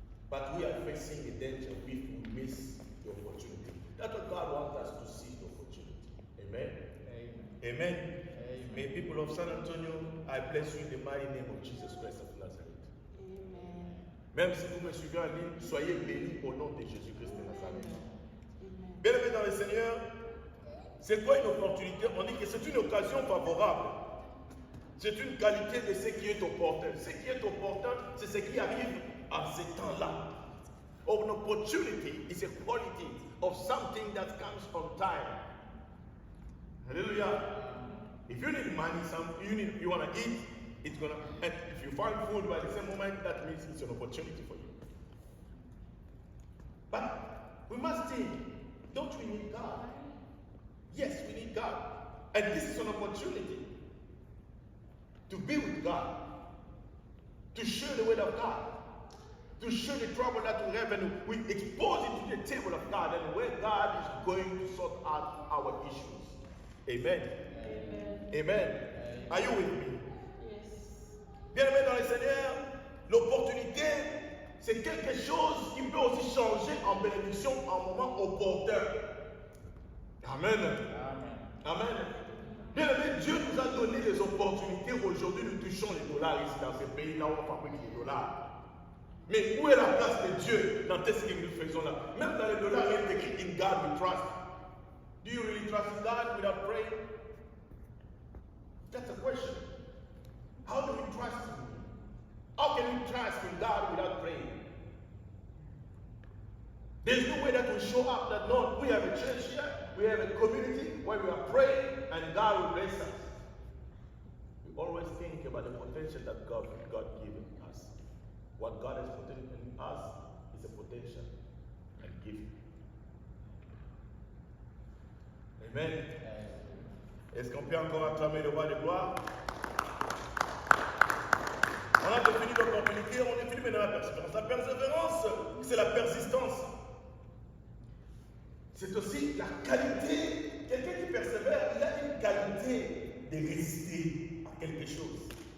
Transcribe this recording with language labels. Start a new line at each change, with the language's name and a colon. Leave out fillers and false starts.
English: But we are facing a danger if we miss the opportunity. That's what God wants us to seize the opportunity. Amen? Amen. Amen. Amen. May people of San Antonio, I bless you in the mighty name of Jesus Christ of Nazareth. Amen.
French: Même si vous me suivez en ligne, soyez bénis au nom de Jésus-Christ de Nazareth. Bien-aimés dans le Seigneur, c'est quoi une opportunité? On dit que c'est une occasion favorable. C'est une qualité de ce qui est opportun. Ce qui est opportun, c'est ce qui arrive à ce temps-là.
English: An opportunity is a quality of something that comes on time. Hallelujah. If you need money, you want to eat, it's gonna. And if you find food by the same moment, that means it's an opportunity for you. But we must think, don't we need God? Yes, we need God. And this is an opportunity to be with God, to share the word of God, to share the trouble that we have, and we expose it to the table of God, and where God is going to sort out our issues. Amen. Amen. Amen. Amen. Are you with me? Yes.
French: Bien-aimé dans le Seigneur, l'opportunité, c'est quelque chose qui peut aussi changer en bénédiction en moment opportun. Amen. Amen. Amen. Bien-aimé, Dieu nous a donné des opportunités. Aujourd'hui, nous touchons les dollars ici dans ce pays, là où on fabrique les dollars. Mais où est la place de Dieu dans tout ce que nous faisons là? Même dans les dollars, il est écrit
English: in God we trust. Do you really trust in God without praying? That's a question. How do we trust Him? How can we trust in God without praying? There's no way that will show up that no, we have a church here, we have a community where we are praying and God will bless us. We always think about the potential that God given us. What God has put in us is a potential and gift. Amen.
French: Est-ce qu'on peut encore acclamer le roi de gloire? On a défini l'opportunité, on définit maintenant la persévérance. La persévérance, c'est la persistance. C'est aussi la qualité. Quelqu'un qui persévère, il a une qualité de résister à quelque chose.